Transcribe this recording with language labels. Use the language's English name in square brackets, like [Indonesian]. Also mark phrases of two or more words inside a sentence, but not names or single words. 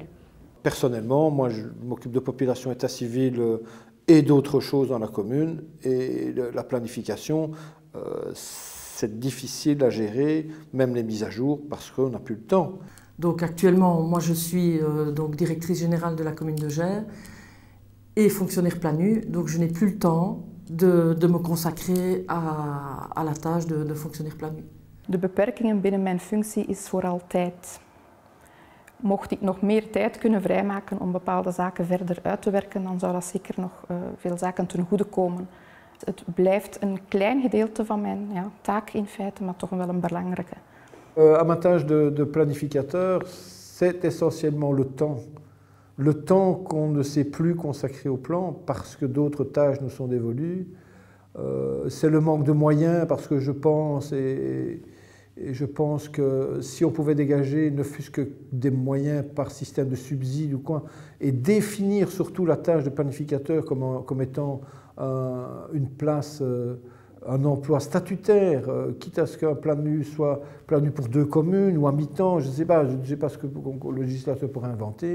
[French] Personnellement, moi je m'occupe de population, état civil et d'autres choses dans la commune, et la planification, c'est difficile à gérer, même les mises à jour, parce qu'on n'a plus le temps. Donc actuellement, moi je suis donc directrice générale de la commune de Gers et fonctionnaire planu, donc je n'ai plus le temps de me consacrer à la tâche de fonctionnaire planu. [Dutch] De beperkingen binnen mijn functie is vooral tijd. Mocht ik nog meer tijd kunnen vrijmaken om bepaalde zaken verder uit te werken, dan zou dat zeker nog veel zaken ten goede komen. Het blijft een klein gedeelte van mijn taak in feite, maar toch wel een belangrijke. [French] À ma tâche de planificateur, c'est essentiellement le temps. Le temps qu'on ne sait plus consacrer au plan parce que d'autres tâches nous sont dévolues. C'est le manque de moyens parce que je pense, et je pense que si on pouvait dégager ne fût-ce que des moyens par système de subsides ou quoi, et définir surtout la tâche de planificateur comme étant une place, un emploi statutaire, quitte à ce qu'un planu soit planu pour 2 communes ou à mi-temps, je ne sais pas ce que le législateur pourrait inventer.